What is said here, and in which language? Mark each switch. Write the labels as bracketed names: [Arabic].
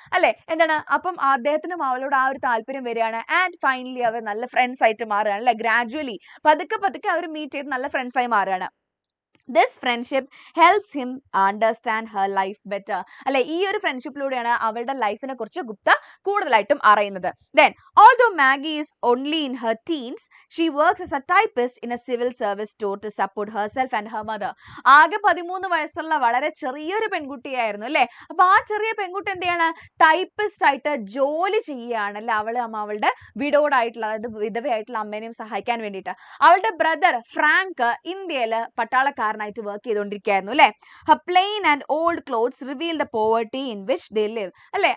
[Malayalam] അല്ലെ, എന്താണ്, അപ്പം അദ്ദേഹത്തിനും അവളോട് ആ ഒരു താല്പര്യം വരികയാണ്. ആൻഡ് ഫൈനലി അവർ നല്ല ഫ്രണ്ട്സ് ആയിട്ട് മാറുകയാണ് അല്ലെ. ഗ്രാജുവലി പതുക്കെ അവർ മീറ്റ് ചെയ്ത് നല്ല ഫ്രണ്ട്സ് ആയി മാറുകയാണ്. [English] This friendship helps him understand her life better. [Malayalam] അല്ലെ, ഈ ഒരു ഫ്രണ്ട്ഷിപ്പിലൂടെയാണ് അവളുടെ ലൈഫിനെ കുറിച്ച് ഗുപ്ത കൂടുതലായിട്ടും അറിയുന്നത്. [English] Then, although Maggie is only in her teens, she works as a typist in a civil service store to support herself and her mother. [Malayalam] ആകെ 13 വയസ്സുള്ള വളരെ ചെറിയൊരു പെൺകുട്ടിയായിരുന്നു അല്ലെ. അപ്പൊ ആ ചെറിയ പെൺകുട്ടി എന്ത് ചെയ്യാണ്, ടൈപ്പിസ്റ്റ് ആയിട്ട് ജോലി ചെയ്യുകയാണ് അല്ലെ. അവളുടെ വിഡോഡ് ആയിട്ടുള്ള, അതായത് വിധവയായിട്ടുള്ള അമ്മേനെയും സഹായിക്കാൻ വേണ്ടിയിട്ട്. അവളുടെ ബ്രദർ ഫ്രാങ്ക് ഇന്ത്യയില് പട്ടാളക്കാരൻ ടീച്ചറിനായിട്ട് വർക്ക് ചെയ്തുകൊണ്ടിരിക്കുകയായിരുന്നു അല്ലേ. [English] Her plain and old clothes reveal the poverty in which they live അല്ലേ.